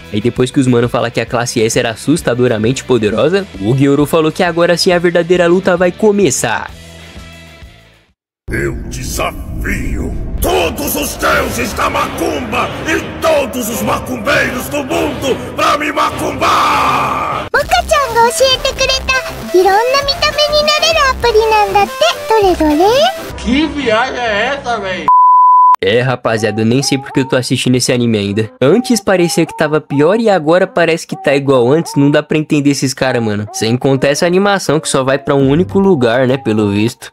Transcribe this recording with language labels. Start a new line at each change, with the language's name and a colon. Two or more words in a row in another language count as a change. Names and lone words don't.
Portuguese: E depois que os mano falam que a classe S era assustadoramente poderosa, o Gyoru falou que agora sim a verdadeira luta vai começar. Eu desafio todos os deuses da macumba e todos os macumbeiros do mundo pra me macumbar!
Japanese: Moka-chanが教えてくれたいろんな見た目になれるアプリなんだって。どれどれ？
Portuguese: Que viagem é essa, véi? É, rapaziada, eu nem sei porque eu tô assistindo esse anime ainda. Antes parecia que tava pior e agora parece que tá igual antes. Não dá pra entender esses caras, mano. Sem contar essa animação que só vai pra um único lugar, né, pelo visto.